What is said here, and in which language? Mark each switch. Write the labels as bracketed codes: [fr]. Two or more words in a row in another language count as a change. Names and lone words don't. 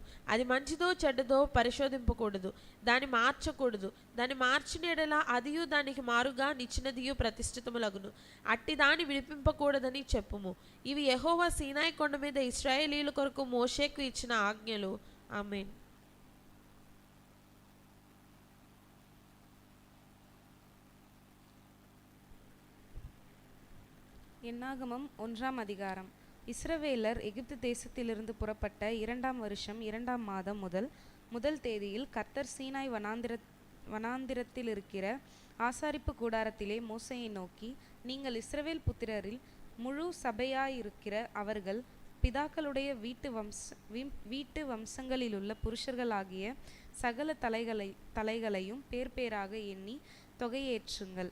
[te] అది మంచిదో చెడ్డదో పరిశోధింపకూడదు, దాన్ని మార్చకూడదు. దాన్ని మార్చిన ఎడల అదియు దానికి మారుగా నిచ్చినదియు ప్రతిష్ఠితములగును. అట్టి దాన్ని విడిపింపకూడదని చెప్పుము. ఇవి యెహోవా సీనాయి కొండ మీద ఇశ్రాయేలీయుల కొరకు మోషేకు ఇచ్చిన ఆజ్ఞలు. ఆమేన్. [ta] என்னாகமம் 1ஆம் அதிகாரம். இஸ்ரவேலர் எகிப்து தேசத்திலிருந்து புறப்பட்ட 2ஆம் வருஷம் 2ஆம் மாதம் முதல் தேதியில் கர்த்தர் சீனாய் வனாந்திரத்தில் இருக்கிற ஆசாரிப்பு கூடாரத்திலே மோசேயை நோக்கி, நீங்கள் இஸ்ரவேல் புத்திரரில் முழு சபையாயிருக்கிற அவர்கள் பிதாக்களுடைய வீட்டு வம்சங்களிலுள்ள புருஷர்களாகிய சகல தலைகளையும் பேராக எண்ணி தொகையேற்றுங்கள்.